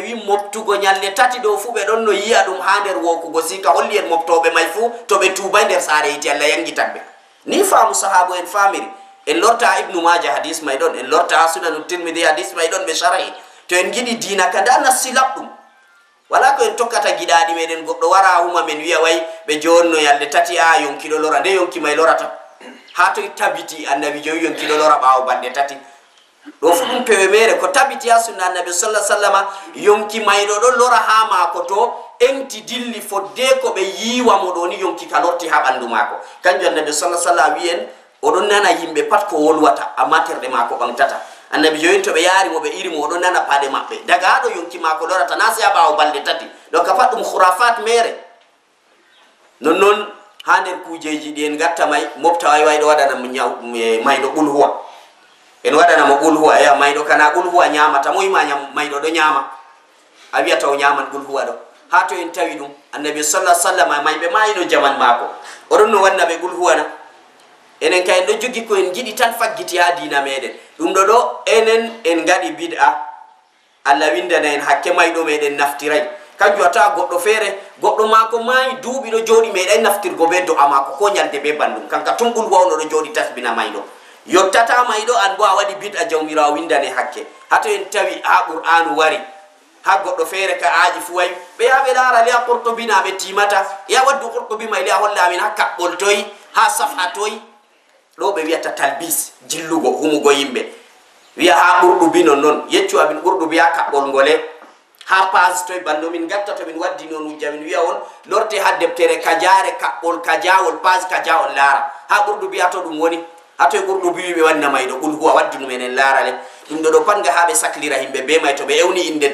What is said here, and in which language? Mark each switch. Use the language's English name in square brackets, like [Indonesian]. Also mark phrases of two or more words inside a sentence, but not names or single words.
[Fula] wi moftugo ñalɗe tati ɗo fu ɓe ɗon no yiya ɗum ha nder wokugo sika holli en moftoɓe may fu to ɓe tuubay nder saare yite allah yangitanɓe ni faamu sahabo en famiri en lorta ibnu maja hadis may ɗon en lorta sunanu tirmidi hadis may ɗon ɓe sharhi to en giɗi dina ka nda nassi laɓɗum wala ko en tokkata giɗaɗi meɗen goɗɗo wara huma men wiya way ɓe jonno yalde tati a yonkiɗo lora nde yonki may lorata ha to tabiti annabi jowi yonkiɗo lora ɓawo balɗe tati do fu dum pewe mere ko tabiti ya sunna annabi [Arabic] sallallahu alaihi wasallam [Fula] yonki maydo do lora ha mako to enti dilli fodde ko be yiwa mo do ni yonki kalorti ha bandu mako kanjo annabi [Arabic] sallallahu alaihi wasallam [Fula] wi'en odon nana yimbe pat ko wolwata amma terde mako bangtata annabi joyin to be yari mo be iri mo odon nana pade mabbe daga do yonki mako lorata nasi aba o balde tati do ka fat dum khurafat mere non hander kujeji den gatta may mofta way do wadana maydo bul huwa en wadana mo bul huwa ya maydo kana bul huwa nyamata moy ma maydo do nyama abiya taw nyaman bul huwa do hato en tawi dum annabi [Arabic] sallallahu alaihi wasallam [Fula] maybe maydo jaman mako odon no wanna be bul huwa na enen kay do jogi ko en gidi tan faggiti ha dina meden dum do enen en gadi bid'a alla windana en hakke maydo meden naftiray kanjo ata goddo fere goddo mako mai duubi do jodi meden naftirgo be do amako ko nyalde be bandum kanka tumbul wawno do jodi tasbina maydo yottata maydo an bo a wadi bid'a jawmira windane hakke hato en tawi ha qur'anu wari ha goddo fere ka aaji fu way be ya be dara li qurtubi na be timata ya waddu qurtubi mai li holla min hakka boltoy ha safhatoy do be wiata talbis jillugo humugo yimbe wiya ha qurtubi non yeccu abin qurtubi ya kabbol ngole ha pas toy bando min gatta to min waddi non jamin wiya on lorte ha debtere kajare kabbol kajawol pas kajawol lara ha qurtubi ato dum woni ato qurtubi be wanna maydo kul huwa waddi dum enen larale dum do panga habe saklira himbe be may to be ewni inde